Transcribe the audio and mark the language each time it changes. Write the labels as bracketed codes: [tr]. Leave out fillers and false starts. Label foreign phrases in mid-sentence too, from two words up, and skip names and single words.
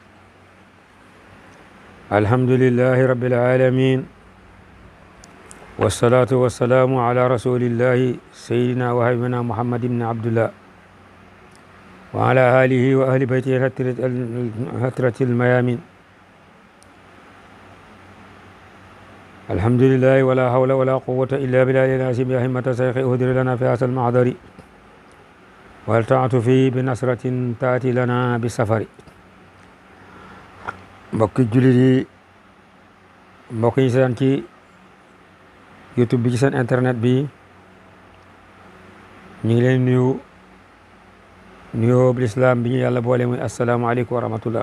[ar] الحمد لله رب العالمين، والصلاة والسلام على رسول الله سيدنا وحبيبنا محمد بن عبد الله وعلى آله وأهل بيته الهترة الميامين. الحمد لله ولا حول ولا قوة إلا بالله العظيم. يا همة الشيخ اهدر لنا في هذا المحضر والتعطف بنصرة تأتي لنا بالسفر. [wo] mbokki jullit yi, mbokk yi seen ci YouTube bi, ci seen internet bi, ñu ngi leen nuyoo lislaam bi ñu yàlla boole muy [ar] السلام عليكم ورحمة الله.